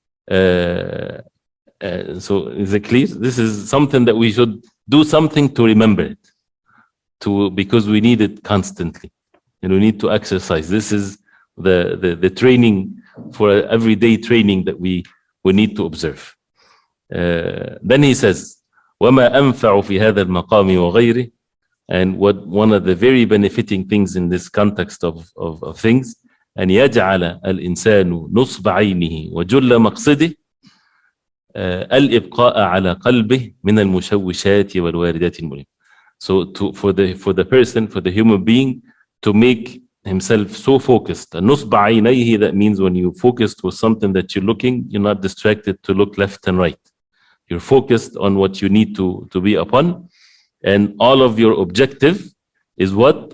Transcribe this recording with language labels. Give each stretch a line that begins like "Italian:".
English: So is it clear? This is something that we should do something to remember it, because we need it constantly, and we need to exercise. This is the training for everyday training that we need to observe. Then he says,
Arabic: وَمَا أَنْفَعُ فِي هَذَا الْمَقَامِ وَغَيْرِهِ.
English: And one of the very benefiting things in this context of things,
Arabic: أن يجعل الإنسان نصب عينه وجل مقصده الإبقاء على قلبه من المشوشات والواردات المؤلمة.
English: So for the person, for the human being, to make himself so focused.
Arabic: نصب عينيه,
English: that means when you focused with something that you're looking, you're not distracted to look left and right. You're focused on what you need to be upon, and all of your objective is what?